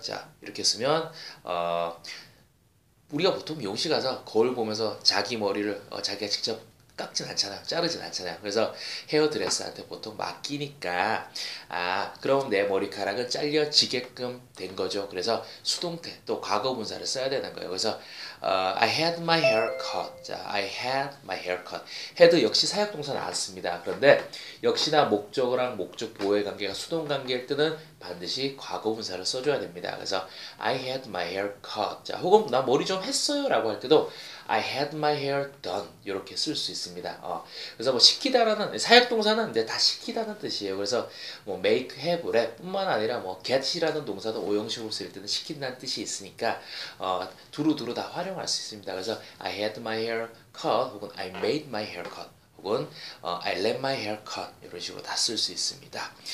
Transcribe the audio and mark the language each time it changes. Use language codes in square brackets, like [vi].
[ko] 자, 이렇게 쓰면 우리가 보통 미용실 가서 거울 보면서 자기 머리를 자기가 직접 깎진 않잖아요. 자르진 않잖아요. 그래서 헤어드레스한테 보통 맡기니까 그럼 내 머리카락은 잘려지게끔 된 거죠. 그래서 수동태 또 과거 분사를 써야 되는 거예요. [en] 그래서 I had my hair cut. 자, I had my hair cut. [ko] had 역시 사역동사 나왔습니다. 그런데 역시나 목적어랑 목적 보호의 관계가 수동 관계일 때는 반드시 과거 분사를 써줘야 됩니다. 그래서 I had my hair cut. 자, 혹은 나 머리 좀 했어요 라고 할 때도 [en] I had my hair done [ko] 이렇게 쓸 수 있습니다. 그래서 뭐 시키다라는 사역동사는 이제 다 시키다는 뜻이에요. 그래서 뭐 make, have, 뿐만 아니라 뭐 get이라는 동사도 오형식으로 쓸 때는 시킨다는 뜻이 있으니까 두루두루 다 활용할 수 있습니다. 그래서 [en] I had my hair cut [ko] 혹은 [en] I made my hair cut 혹은 I let my hair cut [ko] 이런 식으로 다 쓸 수 있습니다.